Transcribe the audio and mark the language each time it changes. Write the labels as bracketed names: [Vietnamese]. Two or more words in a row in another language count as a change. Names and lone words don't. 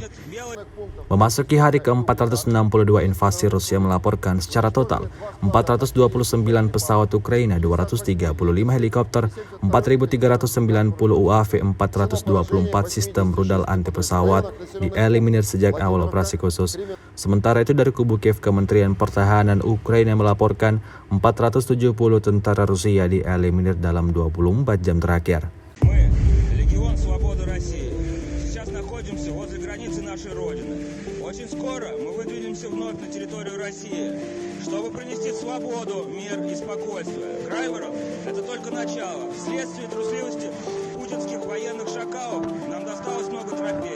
[Indonesian] Memasuki hari ke-462 invasi, Rusia melaporkan secara total 429 pesawat Ukraina, 235 helikopter, 4.390 UAV, 424 sistem rudal anti pesawat dieliminir sejak awal operasi khusus. Sementara itu dari kubu Kiev, Kementerian Pertahanan Ukraina melaporkan 470 tentara Rusia dieliminir dalam 24 jam terakhir. [Russian] Легион Свободы России. Сейчас находимся возле границы нашей Родины. Очень скоро мы выдвинемся вновь на территорию России, чтобы принести свободу, мир и спокойствие. Крайворон – это только начало. Вследствие трусливости путинских военных шакалов нам досталось много трофеев.